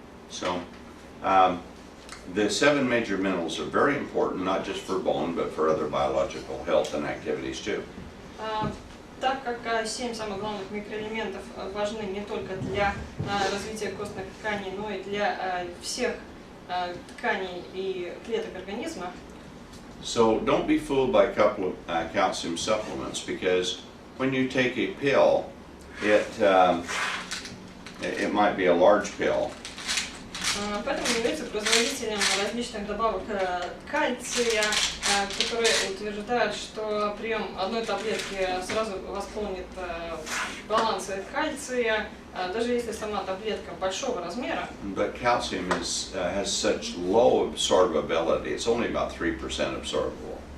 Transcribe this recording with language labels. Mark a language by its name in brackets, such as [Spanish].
[English] So, the 7 major minerals are very important, not just for bone, but for other biological health and activities too. [Russian] Так как 7 самых главных микроэлементов важны не только для развития костных тканей, но и для всех тканей и клеток организма. [English] So don't be fooled by a couple of calcium supplements, because when you take a pill, it might be a large pill. [Russian] Поэтому является производителем различных добавок кальция, которые утверждают, что прием одной таблетки сразу восполнит баланс кальция, даже если сама таблетка большого размера. [English] But calcium has such low absorbability. It's only about 3% absorbable.